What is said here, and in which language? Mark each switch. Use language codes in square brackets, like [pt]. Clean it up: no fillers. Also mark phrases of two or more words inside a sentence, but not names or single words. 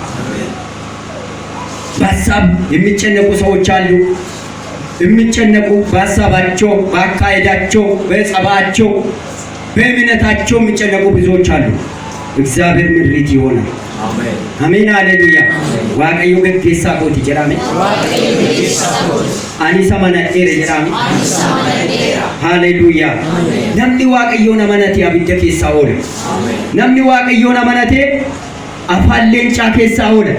[am] በሐሳብ የሚጨነቁ ሰዎች አሉ። የሚጨነቁ በሐሳባቸው፣ በአካሄዳቸው፣ በጸባቸው፣ በእምነታቸው የሚጨነቁ ብዙዎች አሉ። እግዚአብሔር ምሪት ይሆናል። አሜን አሜን። ሃሌሉያ። [om] waaqayyo geggeessa kooti jedhame. ani samana dheere jedhame. ሃሌሉያ። namni waaqayyoon amanate abidda keessa oola. namni waaqayyoon amanate afaan leencaa keessa oola.